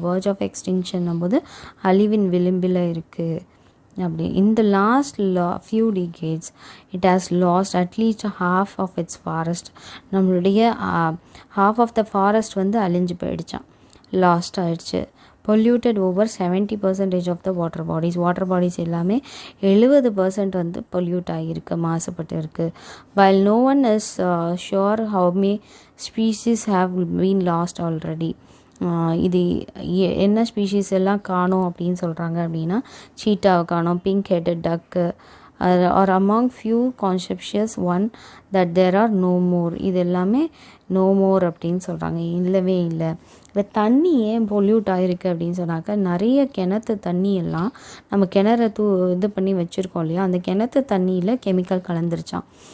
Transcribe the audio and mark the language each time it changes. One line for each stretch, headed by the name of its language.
English: verge of extinction
Tamil: போது அழிவின் விளிம்பில் இருக்குது அப்படி.
English: In the last few decades it has lost at least half of its forest.
Tamil: நம்மளுடைய
English: half of the forest
Tamil: வந்து அழிஞ்சு போயிடுச்சான், லாஸ்ட் ஆயிடுச்சு.
English: polluted over 70% of the water bodies
Tamil: எல்லாமே 70% வந்து பொல்யூட் ஆகியிருக்கு, மாசுபட்டு இருக்குது.
English: while no one is sure how many species have been lost already.
Tamil: இது என்ன ஸ்பீஷீஸ் எல்லாம் காணோம் அப்படின்னு சொல்கிறாங்க அப்படின்னா, சீட்டாவை காணோம், பிங்க் ஹெட்டட் டக்கு,
English: Are among few conspicuous one that there are no more.
Tamil: இது எல்லாமே நோ மோர் அப்படின்னு சொல்கிறாங்க, இல்லவே இல்லை. இப்போ தண்ணி ஏன் பொல்யூட் ஆகிருக்கு அப்படின்னு சொன்னாக்கா, நிறைய கிணத்து தண்ணி எல்லாம் நம்ம கிணறு இது பண்ணி வச்சுருக்கோம் இல்லையா, அந்த கிணத்து தண்ணியில் கெமிக்கல் கலந்துருச்சான்.